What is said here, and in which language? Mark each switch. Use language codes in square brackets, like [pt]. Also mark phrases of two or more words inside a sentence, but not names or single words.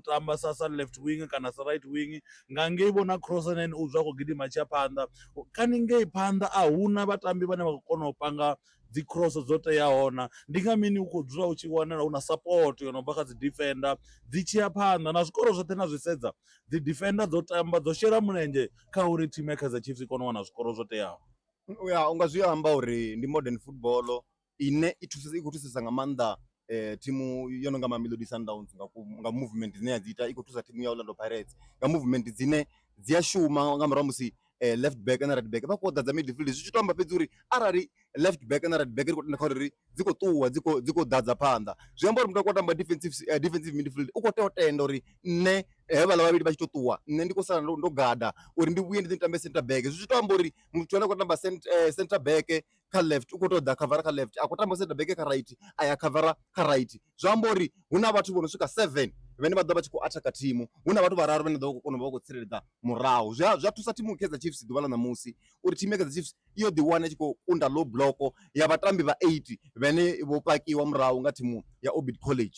[ve] tamba sa [en] left wing [ve] kana sa [en] right wing [ve] nga ngei vhona cross nene u dzwa khou gidima tshi ya phanḓa kani ngei phanḓa a huna vhatambi vhane vha khou kona u panga dzi cross dzo teaho na ndi nga mini u khou dzula u tshi wanala u na support yo no bva kha dzi defender dzi tshi ya phanḓa na zwikoro zwoṱhe na zwi sedza dzi defender dzo tamba dzo shela mulenzhe kha uri thimu ya Kaizer Chiefs i kone u wana zwikoro zwo teaho. Ya unga zwi amba uri ndi [en] modern football [ve] ine i khou thusesa nga maanḓa thimu yo no nga Mamelodi Sundowns nga movement dzine ya dzi ita i khou thusa thimu ya Orlando Pirates nga movement dzine dzi a shuma nga murahu musi [en] left back [ve] na [en] right back [ve] vha khou ḓadza midfield zwi tshi to amba fhedzi uri arali [en] left back [ve] na [en] right back [ve] ri khou tenda kha uri dzi khou ṱuwa dzi khou ḓadza phanḓa zwi amba uri muthu a khou tamba [en] defensive midfield [ve] u khou tea u tenda uri nṋe hevhaḽa vhavhili vha tshi to ṱuwa nṋe ndi khou sala ndo gada uri ndi vhuye ndi ḓi tambe [en] center back [ve] zwi tshi to amba uri muthu ane a khou tamba [en] center back [ve] kha left u khou tou ḓa khavara kha left a khou tamba [en] center back [ve] kha right a ya khavara kha right zwi amba uri hu na vhathu vho no swika 7 vhane vha ḓo vha tshi khou athaka thimu hu na vhathu vhararu vhane ḓo kona u vha khou tsireledza murahu zwi a thusa thimu Kaizer Chiefs ḓuvha ḽa ṋamusi uri thimu ya Kaizer Chiefs iyo ḓi wana i tshi khou kunda [en] low block [ve] ya vhatambi vha 8 vhane vho pakiwa murahu nga thimu ya Obid College.